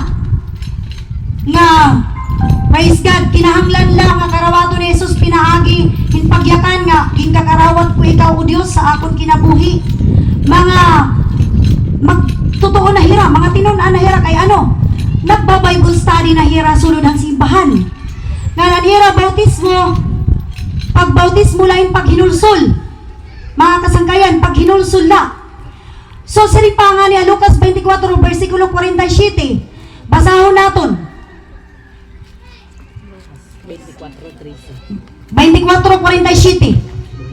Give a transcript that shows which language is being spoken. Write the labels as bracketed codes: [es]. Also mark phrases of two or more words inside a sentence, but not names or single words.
[war] Nga praise God, kinahanglan lang nga karawato ni Jesus pinaagi hinpagyakan nga ginkakarawat ko ikaw o Dios sa akon kinabuhi. Mga magtotoo na hira, mga tinunan na hira kay ano? Nagba-Bible study na hira sulod ang simbahan. Nga nanhira bautismo, pagbautismo lain paghinulsol. Mga kasangkayan, paghinulsol la. So siripangan niya Lucas 24 versikulo 47. Basahon naton. 24:47.